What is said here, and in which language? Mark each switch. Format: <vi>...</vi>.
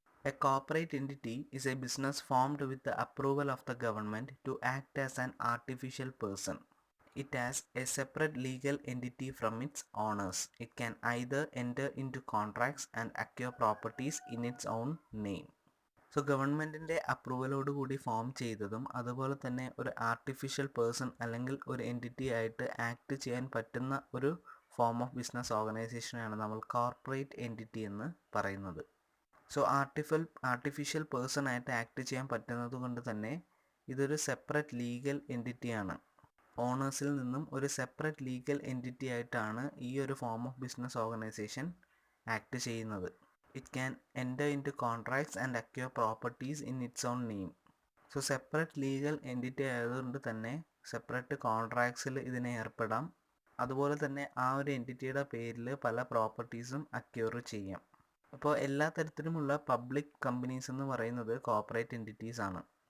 <en>A corporate entity is a business formed with the approval of the government to act as an artificial person. It has a separate legal entity from its owners. It can either enter into contracts and acquire properties in its own name.</en> <ml>So ഗവൺമെൻറ്റിൻ്റെ അപ്രൂവലോടുകൂടി form ചെയ്തതും അതുപോലെ തന്നെ ഒരു artificial person അല്ലെങ്കിൽ ഒരു entity ആയിട്ട് act ചെയ്യാൻ പറ്റുന്ന ഒരു ഫോം ഓഫ് ബിസിനസ് ഓർഗനൈസേഷനാണ് നമ്മൾ കോർപ്പറേറ്റ് എൻറ്റിറ്റി എന്ന് പറയുന്നത്. സോ ആർട്ടിഫിഷ്യൽ പേഴ്സൺ ആയിട്ട് ആക്ട് ചെയ്യാൻ പറ്റുന്നത് കൊണ്ട് തന്നെ ഇതൊരു സെപ്പറേറ്റ് ലീഗൽ എൻറ്റിറ്റിയാണ്. ഓണേഴ്സിൽ നിന്നും ഒരു സെപ്പറേറ്റ് ലീഗൽ എൻറ്റിറ്റി ആയിട്ടാണ് ഈ ഒരു form of business organisation act ചെയ്യുന്നത്.</ml> <en>It can enter into contracts and acquire properties in its own name.</en> <ml>So separate legal entity ആയതുകൊണ്ട് തന്നെ സെപ്പറേറ്റ് കോൺട്രാക്ട്സിൽ ഇതിനെ ഏർപ്പെടാം. അതുപോലെ തന്നെ ആ ഒരു എൻറ്റിറ്റിയുടെ പേരിൽ പല പ്രോപ്പർട്ടീസും അക്യൂർ ചെയ്യാം. അപ്പോൾ എല്ലാ തരത്തിലുമുള്ള പബ്ലിക് കമ്പനീസ് എന്ന് പറയുന്നത് കോർപ്പറേറ്റ് എൻറ്റിറ്റീസ് ആണ്.</ml>